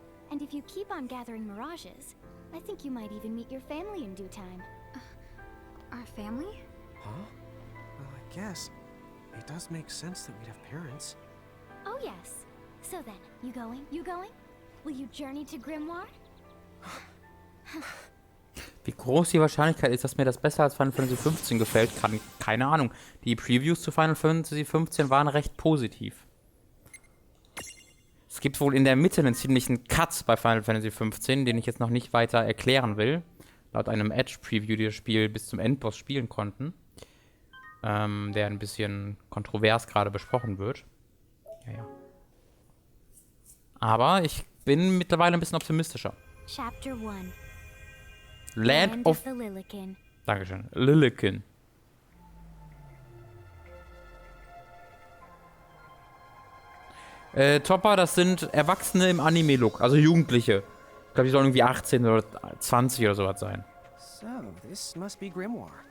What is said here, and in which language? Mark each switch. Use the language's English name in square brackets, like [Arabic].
[English] And if you keep on gathering mirages, I think you might even meet your family in due time. Our family? Huh? Well, I guess. It does make sense that we'd have parents. Oh yes. So then, you going? You going? Will you journey to Grimoire? [German] Wie groß die Wahrscheinlichkeit ist, dass mir das besser als Final Fantasy 15 gefällt, keine Ahnung. Die Previews zu Final Fantasy 15 waren recht positiv. Es gibt wohl in der Mitte einen ziemlichen Cut bei Final Fantasy 15, den ich jetzt noch nicht weiter erklären will. Laut einem Edge-Preview, die das Spiel bis zum Endboss spielen konnten. Der ein bisschen kontrovers gerade besprochen wird. Ja. Aber ich bin mittlerweile ein bisschen optimistischer. [English] Chapter 1. Land of... the Lilikin. [German] Dankeschön. Lilikin. Topper, das sind Erwachsene im Anime-Look, also Jugendliche. Ich glaube, die sollen irgendwie 18 oder 20 oder sowas sein. [English] So, this must be Grimoire.